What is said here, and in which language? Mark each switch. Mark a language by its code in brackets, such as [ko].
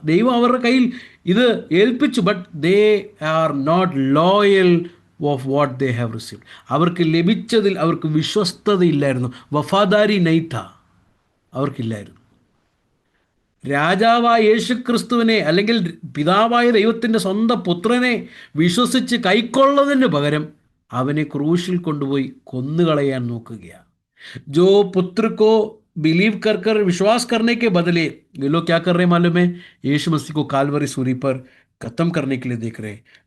[ml] ദൈവം അവരുടെ കയ്യിൽ ഇത് ഏൽപ്പിച്ചു. [en] But they are not loyal of what they have received. [ml] അവർക്ക് ലഭിച്ചതിൽ അവർക്ക് വിശ്വസ്തതയില്ലായിരുന്നു. [hi] വഫാദാരി നൈത്ത [ml] അവർക്കില്ലായിരുന്നു. രാജാവായ യേശുക്രിസ്തുവിനെ അല്ലെങ്കിൽ പിതാവായ ദൈവത്തിൻ്റെ സ്വന്തം പുത്രനെ വിശ്വസിച്ച് കൈക്കൊള്ളതിന് പകരം അവനെ ക്രൂശിൽ കൊണ്ടുപോയി കൊന്നുകളയാൻ നോക്കുകയാണ്. [hi] जो पुत्र को बिलीव कर कर विश्वास करने के बदले ये लोग क्या कर रहे हैं मालूम है? यीशु मसीह को कालवरी सूली पर खत्म करने के लिए देख रहे हैं.